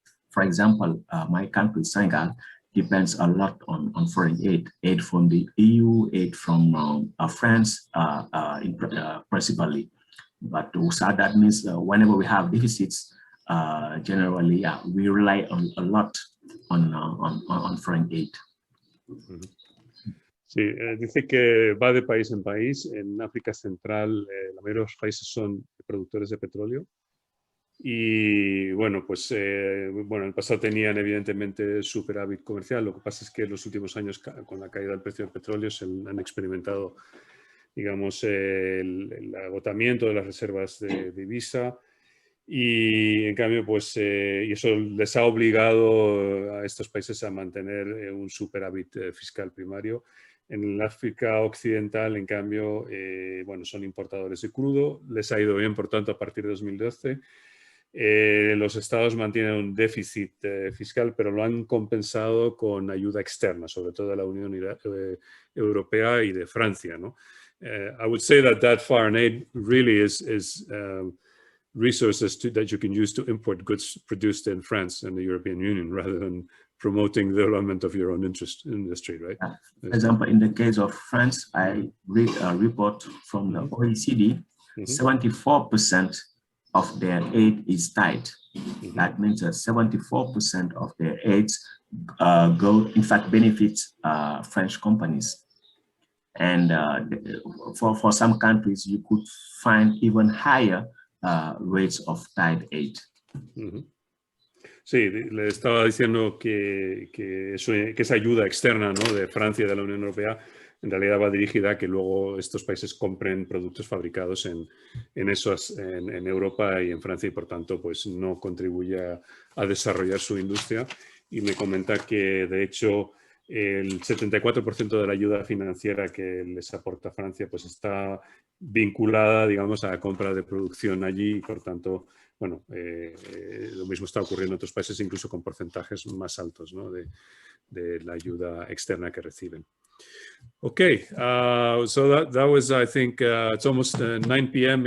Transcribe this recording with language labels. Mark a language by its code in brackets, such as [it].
[en] For example, my country, Senegal, depends a lot on foreign aid from the EU, aid from France, principally. But so that means whenever we have deficits, generally, yeah, we rely a lot on foreign aid. [es] Sí, dice que va de país en país. En África Central, la mayoría de los países son productores de petróleo. Y bueno, pues bueno, en el pasado tenían evidentemente superávit comercial. Lo que pasa es que en los últimos años, con la caída del precio del petróleo, se han experimentado, digamos, el agotamiento de las reservas de divisa. Y en cambio, pues, y eso les ha obligado a estos países a mantener un superávit fiscal primario. En el África Occidental, en cambio, bueno, son importadores de crudo. Les ha ido bien, por tanto, a partir de 2012. Los estados mantienen un déficit fiscal, pero lo han compensado con ayuda externa, sobre todo de la Unión Europea y de Francia, ¿no? [en] I would say that foreign aid really is resources that you can use to import goods produced in France and the European Union, rather than promoting the development of your own industry, right? For example, in the case of France, I read a report from the OECD, 74% of their aid is tied. That means that 74% of their aids in fact, benefits French companies. And for some countries, you could find even higher rates of tied aid. [es] Sí, le estaba diciendo que esa ayuda externa, ¿no?, de Francia y de la Unión Europea en realidad va dirigida a que luego estos países compren productos fabricados en Europa y en Francia, y por tanto pues no contribuye a desarrollar su industria. Y me comenta que de hecho el 74% de la ayuda financiera que les aporta Francia pues está vinculada, digamos, a la compra de producción allí, y por tanto, bueno, lo mismo está ocurriendo en otros países, incluso con porcentajes más altos, ¿no?, de la ayuda externa que reciben. [en] Okay, so that was, I think, it's almost 9 p.m.